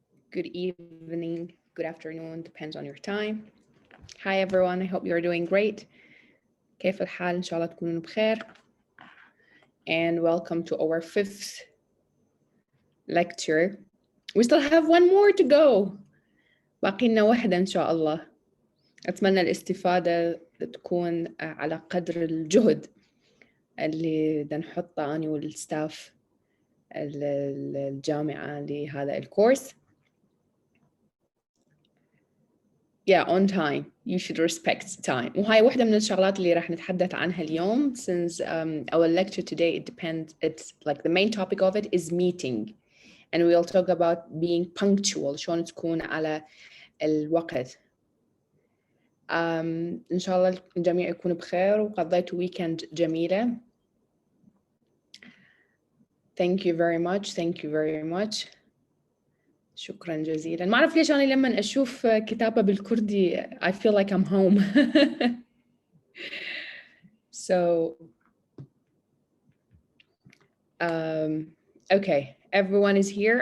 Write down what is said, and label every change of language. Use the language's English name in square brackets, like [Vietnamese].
[English] Good evening, good afternoon, depends on your time. Hi everyone, I hope you're doing great. [Arabic] كيف الحال؟ إن شاء الله تكونوا بخير. [English] And welcome to our 5th lecture. We still have one more to go. [Arabic] باقي لنا واحدة إن شاء الله. أتمنى الاستفادة تكون على قدر الجهد اللي بدنا نحطه أنا والستاف الجامعة لهذا الكورس. [English] Yeah, on time. You should respect time. [Arabic] وهاي واحدة من الشغلات اللي راح نتحدث عنها اليوم. [English] Since our lecture today, it's like the main topic of it is meeting. And we'll talk about being punctual. [Arabic] شلون تكون على الوقت. إن شاء الله الجميع يكون بخير وقضيتوا weekend جميلة. [English] Thank you very much. Thank you very much. [Arabic] شكرا جزيلا. ما أعرف ليش أنا لما أشوف كتابة بالكردي [English] I feel like I'm home. So okay, everyone is here.